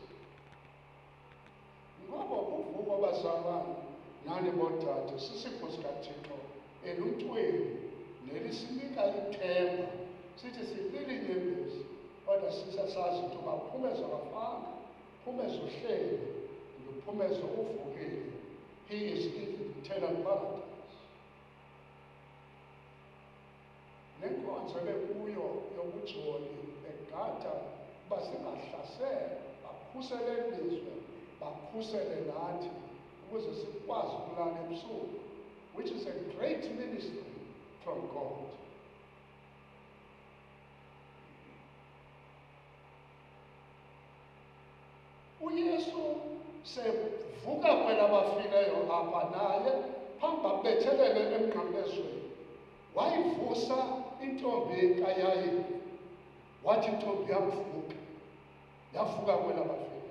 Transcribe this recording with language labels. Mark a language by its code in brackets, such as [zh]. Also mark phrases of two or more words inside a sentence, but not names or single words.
[xh] Ngoko uvuko bazalwane nani bodade sisipho sikaThixo eluntwini nelisinika ithemba. Sithi silile inyembezi kodwa sisasazi into yoba Phumezo akafanga, Phumezo uhleli, noPhumezo uvukile. [en] He is in eternal paradise. [xh] Nenkonzo bekuyo yobujoli egada uba zingahlasela, bakhusele ilizwe, bakhusele nathi ukuze sikwazi ukulala ebusuku, [en] which is a great ministry from God. [xh] uYesu sevuka kwelabafileyo apha naye phambi babethelele emnqamlezweni wayivusa intombi kaYayiri, wathi intombi yavuka, yavuka kwelabafileyo.